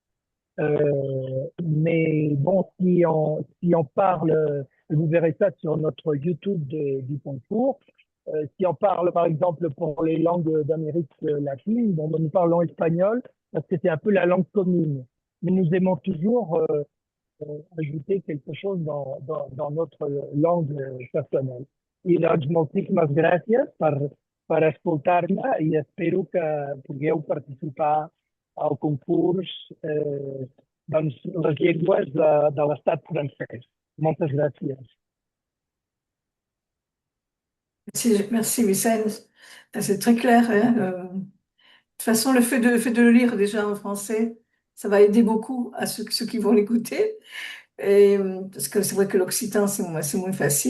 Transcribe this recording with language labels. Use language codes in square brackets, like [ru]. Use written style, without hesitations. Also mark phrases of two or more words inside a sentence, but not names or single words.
[fr] Mais bon, si on parle, vous verrez ça sur notre YouTube du concours, si on parle par exemple pour les langues d'Amérique latine, bon, nous parlons espagnol parce que c'est un peu la langue commune. Mais nous aimons toujours ajouter quelque chose dans notre langue personnelle. [ca] Y doncs, moltíssimes gràcies per escoltar-me i espero que pugueu participar al concurs doncs, les llengües de l'estat francès. Moltes gràcies. [fr] Merci, Vicente. C'est très clair, hein. De toute façon, le fait de le lire déjà en français, ça va aider beaucoup à ceux qui vont l'écouter. Parce que c'est vrai que l'occitan, c'est moins facile.